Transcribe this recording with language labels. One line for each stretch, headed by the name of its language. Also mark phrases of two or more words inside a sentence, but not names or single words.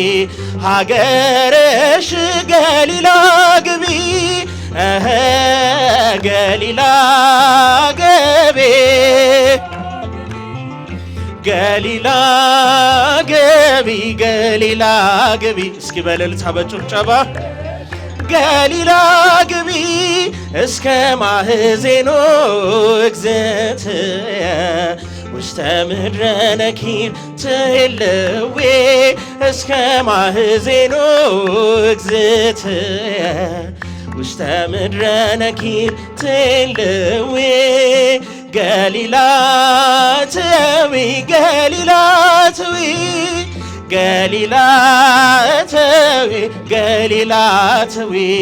Amharic: ሀገርሽ ገሊላ ግቢ ገሊላ ገቢ ገሊላ ገቢ ገሊላ ገቢ እስኪ በእልልታ በጭብጨባ ገሊላ ግቢ
Geez: እስከ ማዕዜኑ እግዝእትየ ውስተ ምድረ ነኪር ትልዌ እስከ ማዕዜኑ እግዝእትየ ውስተ ምድረ ነኪር ትልዌ ገሊላ እተዊ ገሊላ እተዊ ገሊላ እተዊ ገሊላ እተዊ